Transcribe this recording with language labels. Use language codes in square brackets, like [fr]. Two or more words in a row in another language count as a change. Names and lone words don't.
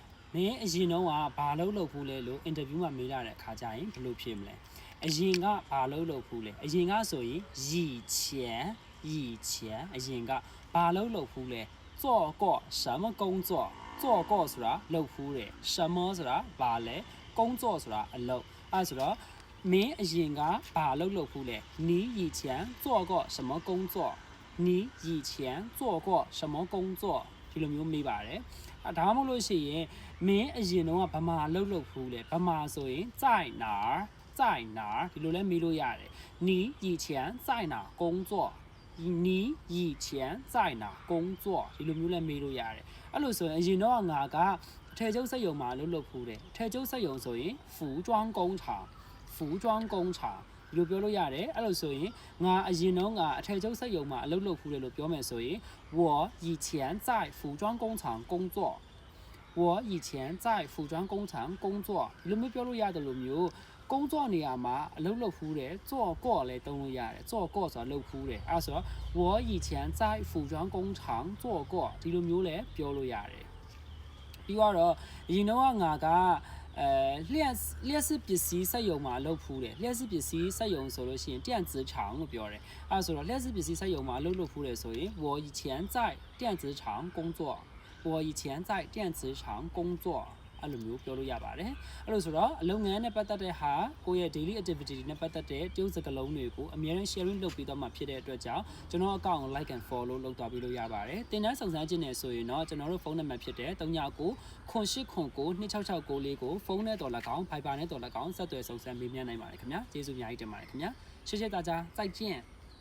[my] မင်းအရင်တော့ဘာလုပ်ဖူးလဲလို့ interview မှာမေးလာတဲ့အခါကျရင်ဘယ်လိုဖြေမလဲအရင်ကဘာလုပ်ဖူးလဲအရင်ကဆိုရင်以前ကဘာလုပ်ဖူးလဲ [zh] 做过什么工作做过 [my] ဆိုတာလုပ်ဖူးတယ်什么ဆိုတာဘာလဲ工作ဆိုတာအလုပ်အဲ့ဆိုတော့မင်းအရင်ကဘာလုပ်ဖူးလဲ [zh] 你以前做过什么工作你以前做过什么工作 [my] ဒီလိုမျိုးမေးပါတယ်ဒါမှမဟုတ်လို့ရှိရင်မင်းအရင်တော့ဗမာလုပ်ဖူးလေဗမာဆိုရင် [zh] 在哪 [my] ဒီလိုလဲမေးလို့ရတယ် [zh] 你以前在哪工作你以前在哪工作 [my] ဒီလိုမျိုးလဲမေးလို့ရတယ်အဲ့လိုဆိုရင်အရင်တော့ငါကထဲကျုပ်စက်ရုံမှာလုပ်ဖူးတယ်ထဲကျုပ်စက်ရုံဆိုရင် [zh] 服装工厂 [my] ဒီလိုပြောလို့ရတယ်အဲ့လိုဆိုရင်ငါအရင်တော့ငါအထည်ချုပ်စက်ရုံမှာအလုပ်ဖူးတယ်လို့ပြောမယ်ဆိုရင် [zh] 我以前在服装工厂工作我以前在服装工厂工作 [my] ဒီလိုမျိုးပြောလို့ရတယ်လို့မျိုး工作နေရာ မှာအလုပ်ဖူးတယ်做过လဲတုံးလို့ရတယ်做过ဆိုတာလုပ်ဖူးတယ်အဲ့ဆိုတော့ [zh] 我以前在服装工厂做过 [my] ဒီလိုမျိုးလဲပြောလို့ရတယ်ပြီးတော့အရင်တော့ ငါကလျှက်စစ်ပစ္စည်းစက်ရုံမှာလုပ်ဖူးတယ်လျှက်စစ်ပစ္စည်းစက်ရုံဆိုလို့ရှိရင် [zh] 电子厂 [my] လို့ပြောတယ်အဲဆိုတော့လျှက်စစ်ပ စ္စည်းစက်ရုံမှာလုပ်ဖူးတယ်ဆိုရင် [zh] 我以前在电子厂工作我以前在电子厂工作 [my] အဲ့လိုမျိုးပြောလို့ရပါတယ်အဲ့လိုဆိုတော့အလုပ်ငန်းနဲ့ပတ်သက်တဲ့ဟာကိုယ့်ရဲ့ [en] daily activity [my] တွေနဲ့ပတ်သက်တဲ့တရုပ်စကားလုံးတွေကိုအများကြီး sharing လုပ်ပြီးတော့မှဖြစ်တဲ့အတွက်ကြောင့်ကျွန်တော်အကောင့်ကို [en] like and follow [my] လုပ်သွားပြီးလို့ရပါတယ်တင်တန်းစုံစမ်းခြင်းနဲ့ဆိုရင်တော့ကျွန်တော်တို့ဖုန်းနံပါတ်ဖြစ်တဲ့3998092669ကိုဖုန်းနဲ့တော်၎င်း Viber နဲ့တော်၎င်းဆက်သွယ်စုံစမ်းမေးမြန်းနိုင်ပါတယ်ခင်ဗျာကျေးဇူးအများကြီးတင်ပါတယ်ခင်ဗျာ [zh] 谢谢大家再见